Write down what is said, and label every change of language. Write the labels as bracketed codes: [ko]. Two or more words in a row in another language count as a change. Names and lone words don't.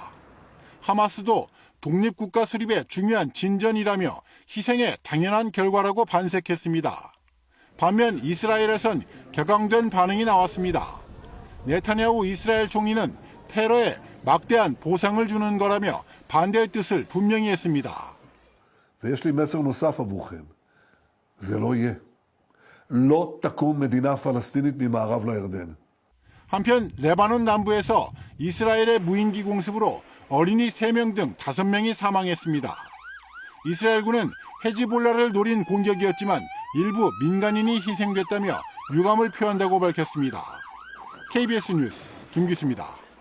[ko] 하마스도 독립국가 수립의 중요한 진전이라며 희생의 당연한 결과라고 반색했습니다. 반면 이스라엘에선 격앙된 반응이 나왔습니다. 네타냐후 이스라엘 총리는 테러에 막대한 보상을 주는 거라며 반대의 뜻을 분명히 했습니다. [he] ויש לי מסר נוסף עבורכם. זה לא יהיה. לא תקום מדינה פלסטינית ממערב לירדן. [ko] 한편 레바논 남부에서 이스라엘의 무인기 공습으로 어린이 3명 등 5명이 사망했습니다. 이스라엘군은 헤즈볼라를 노린 공격이었지만 일부 민간인이 희생됐다며 유감을 표한다고 밝혔습니다. KBS 뉴스 김규수입니다.